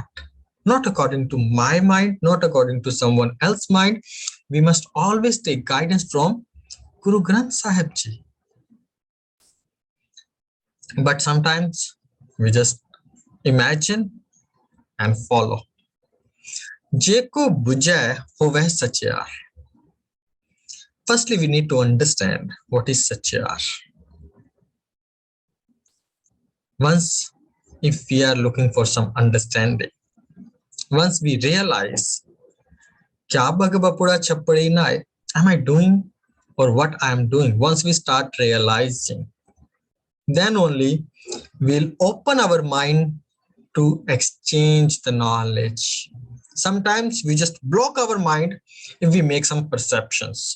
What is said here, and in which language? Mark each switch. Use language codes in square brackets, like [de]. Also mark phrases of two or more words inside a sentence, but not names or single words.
[en] Not according to my mind, not according to someone else's mind. We must always take guidance from Guru Granth Sahib Ji. but sometimes we just imagine and follow. [pa] Jeko bujai hoveh sachya. [en] Firstly, we need to understand what is sachya. Once, if we are looking for some understanding, once we realize, kya bhagabapura chappadi nai, am I doing or what I am doing? Once we start realizing, then only we'll open our mind to exchange the knowledge. Sometimes we just block our mind if we make some perceptions.